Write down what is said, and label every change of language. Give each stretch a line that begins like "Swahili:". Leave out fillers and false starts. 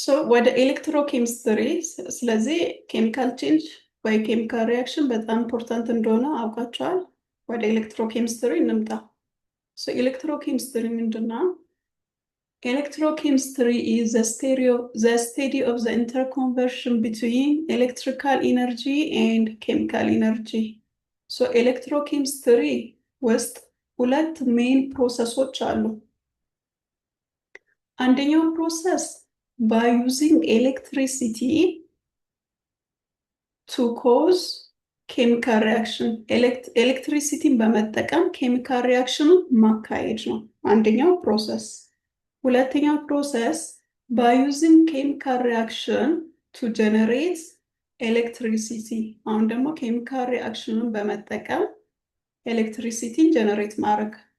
Amharic: ወደ ኤሌክትሮኬሚስትሪ ስለዚህ ኬሚካል ቼንጅ ወይ ኬሚካል ሪያክሽን በጣም ኢምፖርታንት እንደሆነ አውቃቸዋል። ወደ ኤሌክትሮኬሚስትሪ እንምጣ። ኤሌክትሮኬሚስትሪ ምንድን ነው?
English: Electrochemistry is the study of the interconversion between electrical energy and chemical energy.
Amharic: So electrochemistry ውስጥ ሁለት ሜን ፕሮሰሶች አሉ። አንደኛው ፕሮሰስ
English: by using electricity to cause chemical reaction
Amharic: ኤሌክትሪሲቲን በመጠቀም ኬሚካል ሪያክሽኑን ማካሄድ ነው አንደኛው ፕሮሰስ። ሁለተኛው ፕሮሰስ
English: by using chemical reaction to generate electricity
Amharic: አሁን ደግሞ ኬሚካል ሪአክሽኑን በመጠቀም ኤሌክትሪሲቲን ጀነሬት ማድረግ።